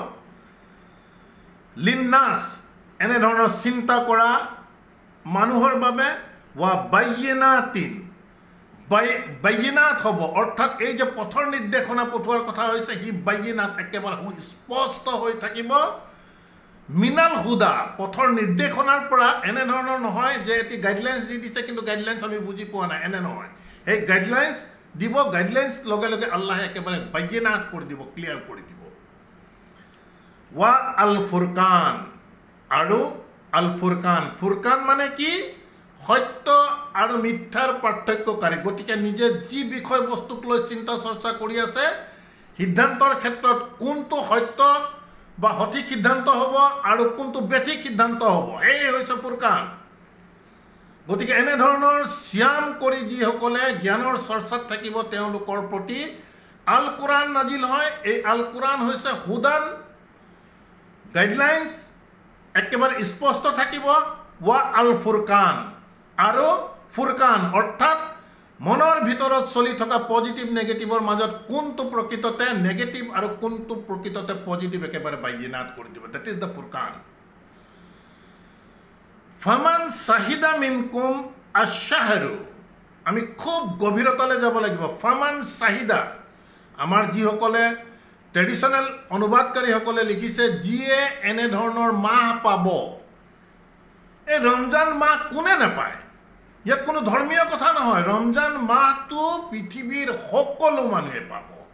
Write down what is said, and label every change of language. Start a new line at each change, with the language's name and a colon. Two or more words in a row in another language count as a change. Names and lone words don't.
Assamese: লিন্নাস এনে ধৰণৰ চিন্তা কৰা মানুহৰ বাবে
Arabic: وبينات
Assamese: বাইয়িনাত হ'ব অৰ্থাৎ এই যে পথৰ নিৰ্দেশনা পঠোৱাৰ কথা হৈছে হি বাইয়িনাত একেবাৰে স্পষ্ট হৈ থাকিব
Arabic: من الهدى
Assamese: পথৰ নিৰ্দেশনাৰ পৰা এনে ধৰণৰ নহয় যে এটি গাইডলাইন্স দি দিছে কিন্তু গাইডলাইন্স আমি বুজি পোৱা নাই এনে নহয় এই গাইডলাইন্স দিব গাইডলাইন্স লগে লগে আল্লাহে একেবাৰে বাইয়িনাত কৰি দিব ক্লিয়াৰ কৰি দিব
Arabic: والفرقان
Assamese: আৰু আল ফুৰকান ফুৰকান মানে কি সত্য আৰু মিথ্যাৰ পাৰ্থক্যকাৰী গতিকে নিজে যি বিষয়বস্তুক লৈ চিন্তা চৰ্চা কৰি আছে সিদ্ধান্তৰ ক্ষেত্ৰত কোনটো সত্য বা সঠিক সিদ্ধান্ত হ'ব আৰু কোনটো বেঠিক সিদ্ধান্ত হ'ব এই হৈছে ফুৰকান গতিকে এনে ধৰণৰ শ্যাম কৰি যিসকলে জ্ঞানৰ চৰ্চাত থাকিব তেওঁলোকৰ প্ৰতি আল কুৰাণ নাজিল হয় এই আল কুৰাণ হৈছে হুদান গাইডলাইন্স একেবাৰে স্পষ্ট থাকিব
Arabic: والفرقان
Assamese: আৰু ফুৰকান অৰ্থাৎ মনৰ ভিতৰত চলি থকা পজিটিভ নেগেটিভৰ মাজত কোনটো প্ৰকৃততে নেগেটিভ আৰু কোনটো প্ৰকৃততে পজিটিভ একেবাৰে বাইয়িনাত কৰি দিব
English: that is the Furqan
Arabic: فمن شهد منكم الشهر
Assamese: আমি খুব গভীৰতালৈ যাব লাগিব
Arabic: فمن شهد
Assamese: আমাৰ যিসকলে ট্ৰেডিশ্যনেল অনুবাদকাৰীসকলে লিখিছে যিয়ে এনে ধৰণৰ মাহ পাব এই ৰমজান মাহ কোনে নাপায় ইয়াত কোনো ধৰ্মীয় কথা নহয় ৰমজান মাহটো পৃথিৱীৰ সকলো মানুহে পাব